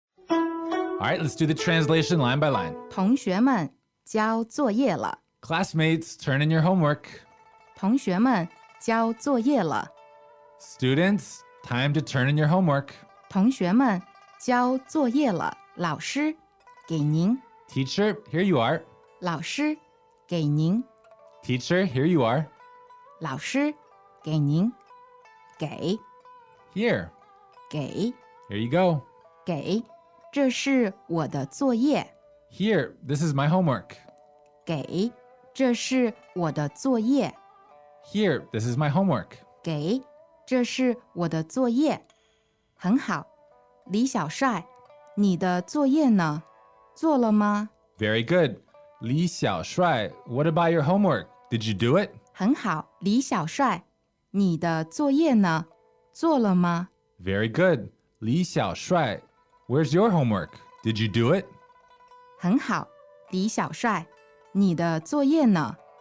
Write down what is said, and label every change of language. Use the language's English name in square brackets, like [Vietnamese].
[English] All right, let's do the translation line by line. [Chinese] 同学们交作业了， [English] Classmates, turn in your homework. [Chinese] 同学们交作业了， [English] Students, time to turn in your homework. [Chinese] 同学们交作业了，老师给您， [English] Teacher, here you are. [Chinese] 老师给您， [English] Teacher, here you are. [Chinese] 老师给您，给 [English] Here. [Chinese] 给 [English] Here you go. [Chinese] 给，这是我的作业。 [English] Here, this is my homework. [Chinese] 给，这是我的作业。 [English] Here, this is my homework. [Chinese] 给，这是我的作业。很好，李小帅，你的作业呢？做了吗？ [English] Very good. Li Xiaoshuai, what about your homework? Did you do it? [Chinese] 很好，李小帅，你的作业呢？做了吗？ [English] Very good. Li Xiaoshuai, where's your homework? Did you do it? [Chinese] 很好，李小帅，你的作业呢？